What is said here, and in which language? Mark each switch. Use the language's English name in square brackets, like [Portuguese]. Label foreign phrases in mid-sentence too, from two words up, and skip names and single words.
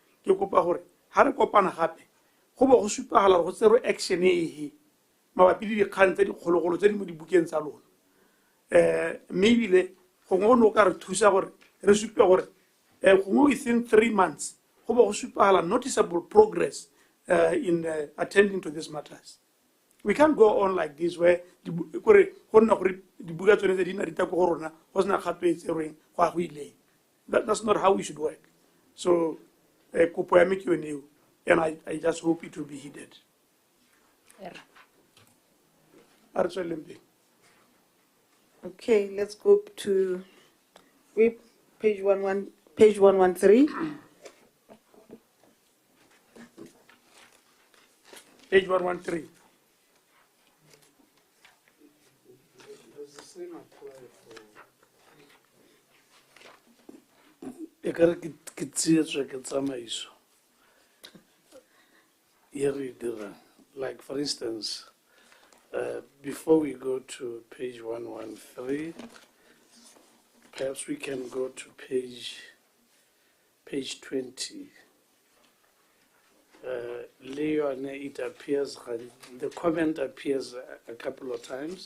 [English] Action maybe within 3 months, noticeable progress in attending to these matters. We can't go on like this where that's not how we should work. So, [Tswana] kopo ya me ke yone eo, [English] and I just hope it will be heeded. [Tswana] A re tsweleng pele. [English] Okay, let's go to page 113. Page 113. [Tswana] Ekare ke tsietswa ke tsamaiso e re dirang. [English] Like for instance, before we go to page 113, perhaps we can go to page 20. Leon, it appears, the comment appears a couple of times.